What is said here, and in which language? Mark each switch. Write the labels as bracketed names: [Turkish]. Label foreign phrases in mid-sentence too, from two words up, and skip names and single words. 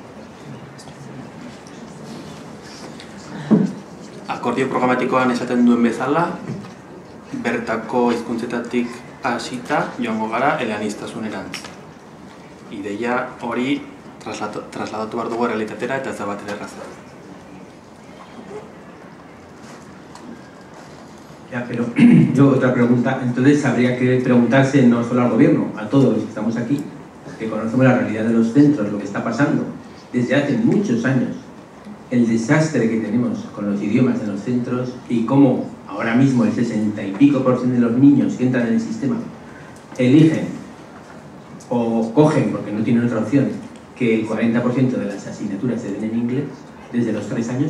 [Basque] Akordio programatikoan esaten duen bezala, bertako hizkuntzetatik hasita joango gara eleaniztasunerantz. Ideia hori trasladatu behar dugu realitatera eta ez da batere erraza. [Spanish] Ya, pero yo otra pregunta, entonces habría que preguntarse no solo al gobierno, a todos los que estamos aquí, que conocemos la realidad de los centros, lo que está pasando desde hace muchos años, el desastre que tenemos con los idiomas en los centros y cómo ahora mismo el 60 y pico % de los niños que entran en el sistema eligen o cogen, porque no tienen otra opción, que el 40% de las asignaturas se den en inglés desde los 3 años.